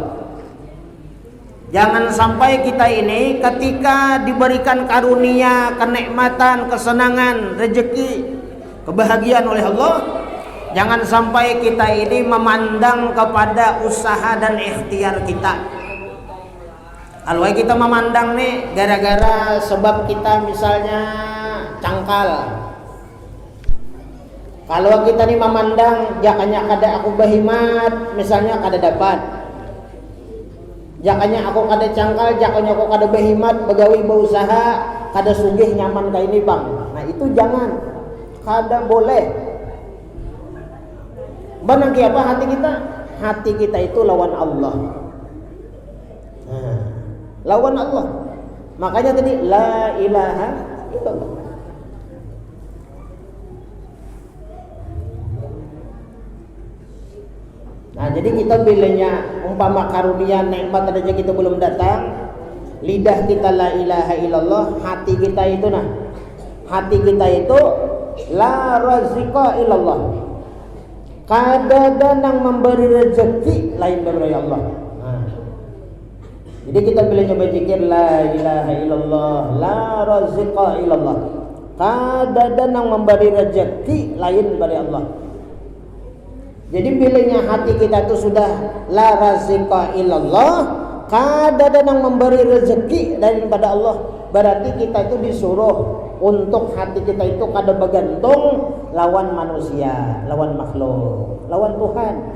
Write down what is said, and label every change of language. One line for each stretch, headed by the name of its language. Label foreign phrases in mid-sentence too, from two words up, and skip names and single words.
Indonesian: Jangan sampai kita ini ketika diberikan karunia, kenikmatan, kesenangan, rezeki, kebahagiaan oleh Allah, jangan sampai kita ini memandang kepada usaha dan ikhtiar kita. Kalau kita memandang nih gara-gara sebab kita misalnya cangkal.
Banjar: Kalau kita nih memandang jakanya kada aku bahimat, misalnya kada dapat. Jakanya aku kada cangkal, jakanya aku kada behimat, begawi berusaha, kada sugih nyaman kayak ini bang. Nah itu jangan, kada boleh.
Indonesian: Benang apa hati kita? Hati kita itu lawan Allah. Nah, lawan Allah. Makanya tadi
Arabic: la ilaha illallah.
Indonesian: Nah jadi kita bilangnya umpama karunia nikmat aja kita belum datang, lidah kita
Arabic: la ilaha illallah,
Indonesian: hati kita itu hati kita itu
Arabic: la razika illallah.
Banjar: Kada ada yang memberi rezeki lain dari Allah.
Indonesian: Nah, jadi kita bilangnya berzikir
Arabic: la ilaha illallah, la razika illallah.
Banjar: Kada ada yang memberi rezeki lain dari Allah. Jadi bilanya hati kita itu sudah
Arabic: la razika illallah,
Banjar: kada ada yang memberi rezeki daripada Allah, berarti kita itu disuruh untuk hati kita itu kada bergantung lawan manusia, lawan makhluk, lawan Tuhan.